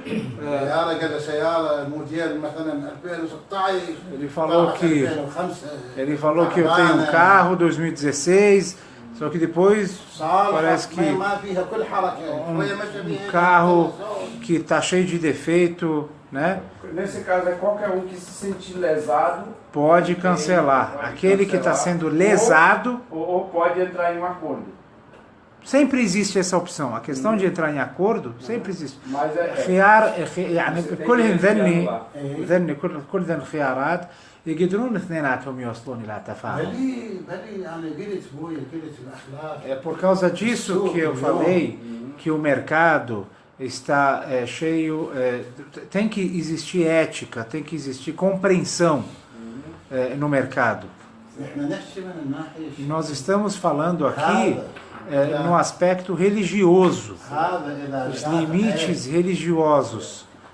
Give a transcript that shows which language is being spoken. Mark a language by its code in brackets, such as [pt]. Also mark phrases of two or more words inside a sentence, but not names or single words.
[pt] Ele falou que eu tenho um carro 2016, só que depois parece que um carro que está cheio de defeito, né? Nesse caso, é qualquer um que se sentir lesado pode cancelar. Aquele que está sendo lesado ou pode entrar em um acordo. Sempre existe essa opção. A questão de entrar em acordo sempre existe. Mas [ar] خيار يعني كلهم ذني كل ذن الخيارات يقدرون اثنيناتهم يوصلون إلى تفاهم. [pt] É por causa disso que eu falei que o mercado está cheio, tem que existir ética, tem que existir compreensão no mercado. Nós estamos falando aqui no aspecto religioso, os limites religiosos.